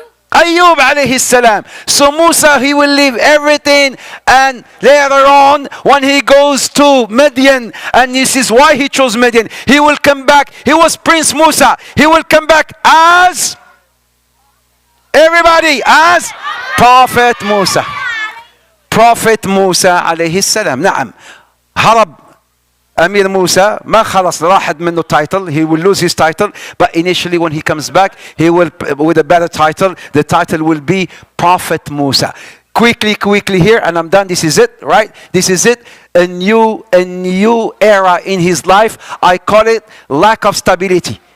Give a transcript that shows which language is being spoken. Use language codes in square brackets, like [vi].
[en] Ayyub alayhi salam. So Musa, he will leave everything, and later on when he goes to Midian and he sees why he chose Midian, he will come back. He was Prince Musa. He will come back as everybody, as Prophet Musa. Prophet Musa alayhi salam. نعم. [ar] هرب أمير موسى ما خلص راحت منه title. [en] He will lose his title, but initially when he comes back he will with a better title. The title will be Prophet Musa. Quickly here, and I'm done. This is it, right? This is it. A new era in his life. I call it lack of stability.